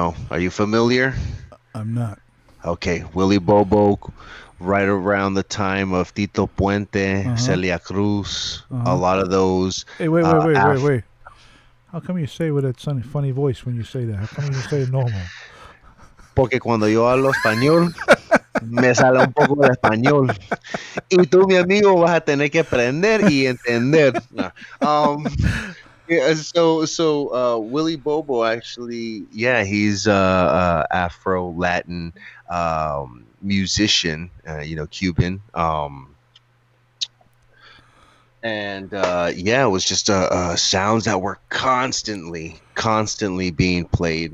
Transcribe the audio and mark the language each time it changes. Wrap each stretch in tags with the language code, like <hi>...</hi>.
<en>are you familiar? I'm not. Okay, Willie Bobo, right around the time of Tito Puente, Uh huh. Celia Cruz, Uh a huh. lot of those. Hey, wait, wait, wait, wait, Af- wait. How come you say with that funny voice when you say that? How come you don't say it normal?</en> <es>Porque cuando yo hablo español, me sale un poco de español. Y tú, mi amigo, vas a tener que aprender y entender.</es> <en>Nah. Um, yeah, Willie Bobo actually, yeah, he's Afro Latin musician, Cuban. And yeah, it was just sounds that were constantly being played</en>